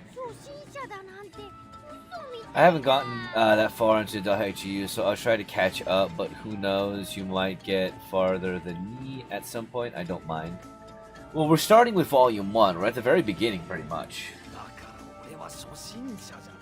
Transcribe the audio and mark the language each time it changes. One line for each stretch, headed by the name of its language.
Japanese: 初心者だなんて嘘みたい。
English: I haven't gotten that far into .hack.gu, so I'll try to catch up, but who knows, you might get farther than me at some point, I don't mind. Well, we're starting with Volume 1, we're at the very beginning, pretty much.
Japanese: だから俺は初心者じゃ。